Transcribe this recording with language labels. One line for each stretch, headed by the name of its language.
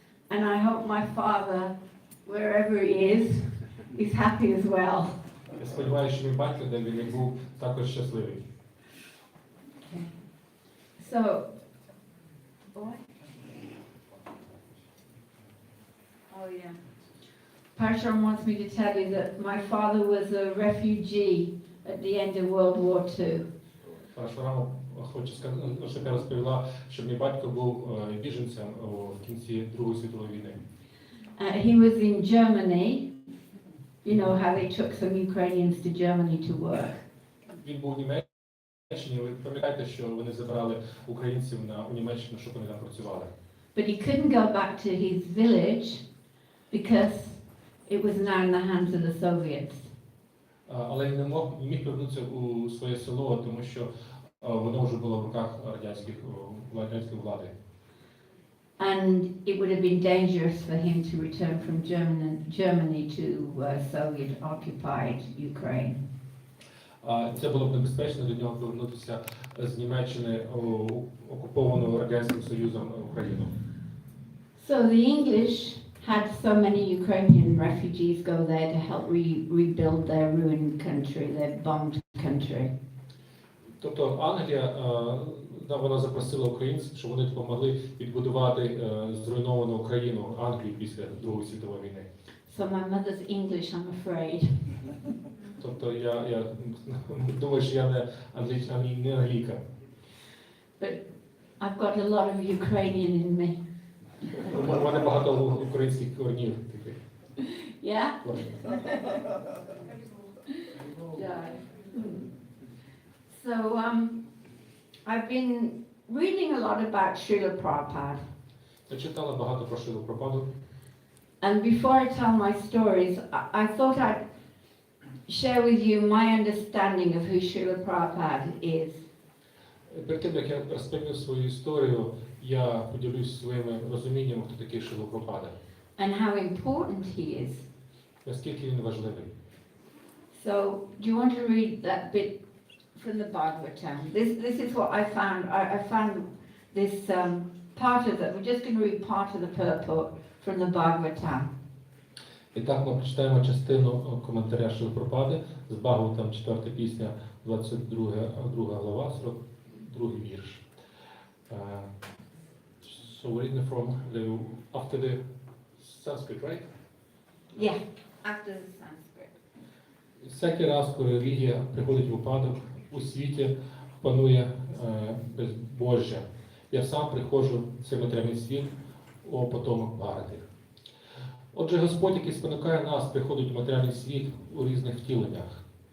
English: And I hope my father, wherever he is happy as well.
Ukrainian: Я сподіваюся, що мій батько, де він і був, також щасливий.
English: So, what? Oh yeah. Parshram wants me to tell you that my father was a refugee at the end of World War II.
Ukrainian: Парашурама хоче сказати, щоб я розповіла, що мій батько був біженцем в кінці Другої світової війни.
English: He was in Germany. You know how they took some Ukrainians to Germany to work.
Ukrainian: Він був у Німеччині. Ви пам'ятаєте, що вони забирали українців у Німеччину, щоб вони там працювали.
English: But he couldn't go back to his village because it was now in the hands of the Soviets.
Ukrainian: Але він не міг повернутися у своє село, тому що воно вже було в руках радянської влади.
English: And it would have been dangerous for him to return from Germany to Soviet-occupied Ukraine.
Ukrainian: Це було б небезпечно для нього повернутися з Німеччини у окуповану Радянським Союзом Україну.
English: So the English had so many Ukrainian refugees go there to help rebuild their ruined country, their bombed country.
Ukrainian: Тобто Англія, вона запросила українців, щоб вони допомогли відбудувати зруйновану Україну, Англію після Другої світової війни.
English: So my mother's English, I'm afraid.
Ukrainian: Тобто я думаю, що я не англійка.
English: But I've got a lot of Ukrainian in me.
Ukrainian: У мене багато українських коренів.
English: Yeah? Yeah. So I've been reading a lot about Šrila Prabhupada.
Ukrainian: Я читала багато про Шрілу Прабхупаду.
English: And before I tell my stories, I thought I'd share with you my understanding of who Šrila Prabhupada is.
Ukrainian: Перед тим, як я розповім свою історію, я поділюсь своїм розумінням, хто такий Шріла Прабхупада.
English: And how important he is.
Ukrainian: Наскільки він важливий.
English: So, do you want to read that bit from the Bhagavatam? This is what I found. I found this part of it. We're just going to read part of the purport from the Bhagavatam.
Ukrainian: І так ми прочитаємо частину коментаря Шріли Прабхупади з Бхагаватам, 4 пісня, 22 глава, 42 вірш.
English: So we're reading from after the Sanskrit, right? Yeah, after the Sanskrit.
Ukrainian: Всякий раз, коли релігія приходить в упадок, у світі панує безбожжя. Я сам приходжу в цей матеріальний світ, о потомок Бхарати. Отже, Господь, який спонукає нас, приходить в матеріальний світ у різних втіленнях.